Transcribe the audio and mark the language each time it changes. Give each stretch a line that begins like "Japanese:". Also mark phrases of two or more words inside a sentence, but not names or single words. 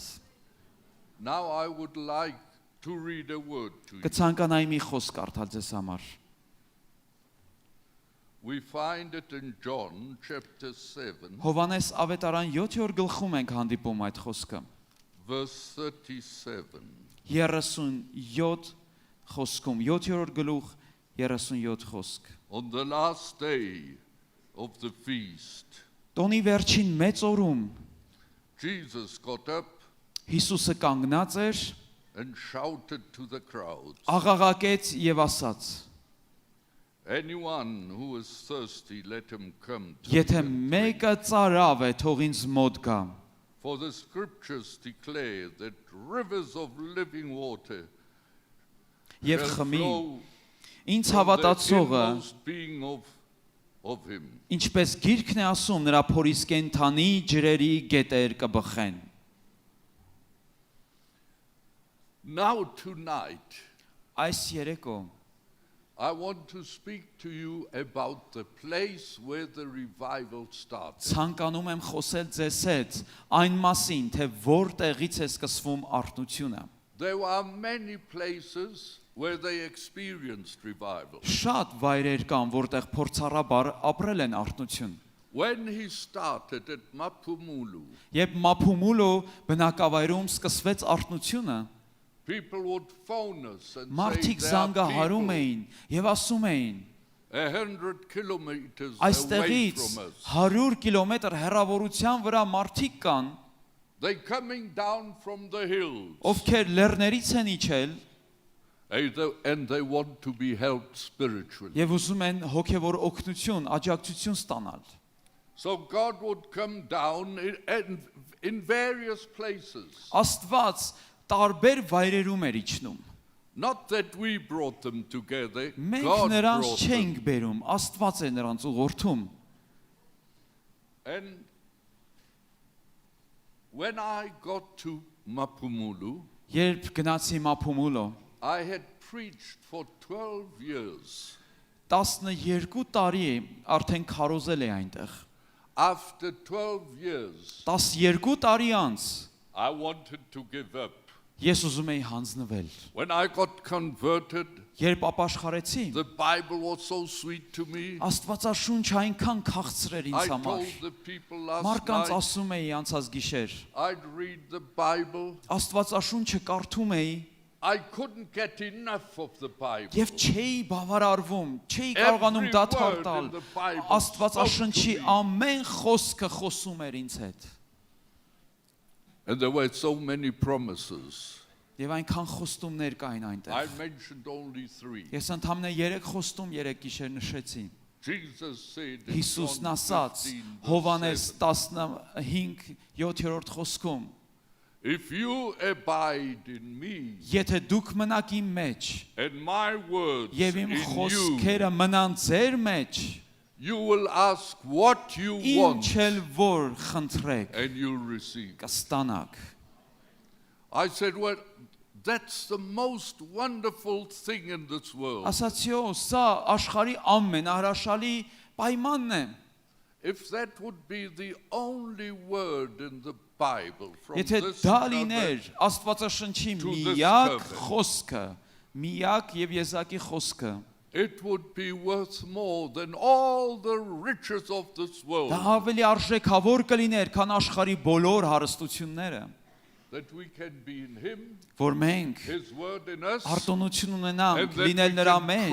English: Now I would like to read a word to you.
Armenian: Կցանկանայի մի խոսք կարդալ ձեզ համար։
English: We find it in John chapter 7,
Armenian: Հովանես ավետարան 7-րդ գլխում ենք հանդիպում այդ խոսքը։
English: verse 37.
Armenian: 37 խոսքում, 7-րդ գլուխ 37 խոսք։
English: On the last day of the feast,
Armenian: Տոնի վերջին մեծ օրում
English: Jesus got up
Armenian: Հիսուսը կանգնած էր,
English: and shouted to the crowds,
Armenian: աղաղակեց եւ ասաց.
English: anyone who is thirsty, let him come to
Armenian: Եթե
English: me.
Armenian: մեկը ծարավ է, թող ինձ մոտ գա։
English: For the scriptures declare that rivers of living water
Armenian: Եվ
English: shall
Armenian: խմի,
English: flow
Armenian: ինձ
English: from the
Armenian: հավատացողը,
English: inmost being of him.
Armenian: ինչպես գիրքն է ասում, նրա փորից կենթանի ջրերի գետեր կբխեն։
English: Now tonight,
Armenian: Այս երեկո
English: I want to speak to you about the place where the revival started.
Armenian: ցանկանում եմ խոսել ձեզ հետ այն մասին, թե որտեղից է սկսվում արթնությունը։
English: There are many places where they experienced revival.
Armenian: Շատ վայրեր կան, որտեղ փորձառաբար ապրել են արթնություն։
English: When he started at Mapumulu,
Armenian: Երբ Մափումուլո բնակավայրում սկսվեց արթնությունը,
English: people would phone us and say
Armenian: մարդիկ
English: there are
Armenian: զանգահարում
English: people
Armenian: էին եւ ասում էին.
English: 100 kilometers away
Armenian: Այստեղից
English: from us.
Armenian: 100 կիլոմետր հեռավորության վրա մարդիկ կան,
English: They coming down from the hills
Armenian: ովքեր լեռներից են իջել
English: and they want to be helped spiritually.
Armenian: եւ ուզում են հոգեվոր օգնություն, աջակցություն ստանալ։
English: So God would come down in various places.
Armenian: Աստված տարբեր վայրերում էր իջնում։
English: Not that we brought them together,
Armenian: Մենք
English: God
Armenian: նրանց
English: brought
Armenian: չենք
English: them.
Armenian: բերում, Աստված է նրանց ուղղորդում։
English: And when I got to Mapumulu,
Armenian: Երբ գնացի Մափումուլո,
English: I had preached for 12 years.
Armenian: 12 տարի արդեն քարոզել է այնտեղ։
English: After 12 years,
Armenian: 12 տարի անց
English: I wanted to give up.
Armenian: ես ուզում էի հանձնվել։
English: When I got converted,
Armenian: Երբ ապաշխարեցի,
English: the Bible was so sweet to me.
Armenian: Աստվածաշունչը այնքան քաղցր էր
English: I
Armenian: ինձ համար։
English: told the people last
Armenian: Մարկանց
English: night,
Armenian: ասում էի անցած գիշեր,
English: I'd read the Bible.
Armenian: Աստվածաշունչը կարդում էի
English: I couldn't get enough of the Bible.
Armenian: եւ չէի բավարարվում, չէի կարողանում դադար տալ։ Աստվածաշնչի ամեն խոսքը խոսում էր ինձ հետ։
English: And there were so many promises.
Armenian: Եվ այնքան խոստումներ կային
English: I
Armenian: այնտեղ։
English: mentioned only 3.
Armenian: Ես ընդամենը 3 խոստում 3 գիշեր նշեցի։
English: Jesus said in
Armenian: Հիսուսն John ասաց 15, Հովանես
English: verse
Armenian: 15:7 խոսքում.
English: if you abide in me
Armenian: Եթե դուք մնաք իմ մեջ
English: and my words
Armenian: եւ իմ
English: in you,
Armenian: խոսքերը մնան ձեր մեջ,
English: you will ask what you want
Armenian: ինչ էլ որ խնդրեք,
English: and you'll receive.
Armenian: կստանաք։
English: I said, well, that's the most wonderful thing in this world.
Armenian: Ասացի, սա աշխարհի ամենահրաշալի պայմանն է։
English: If that would be the only word in the Bible from
Armenian: Եթե
English: this
Armenian: դա
English: covenant,
Armenian: լիներ Աստվածաշնչի
English: to this
Armenian: միակ
English: covenant.
Armenian: խոսքը, միակ եւ եզակի խոսքը,
English: it would be worth more than all the riches of this world.
Armenian: դա ավելի արժեքավոր կլիներ, քան աշխարհի բոլոր հարստությունները,
English: That we can be in Him,
Armenian: որ մենք
English: His word in us,
Armenian: արտոնություն ունենանք,
English: And that
Armenian: լինել
English: we
Armenian: նրա
English: can
Armenian: մեջ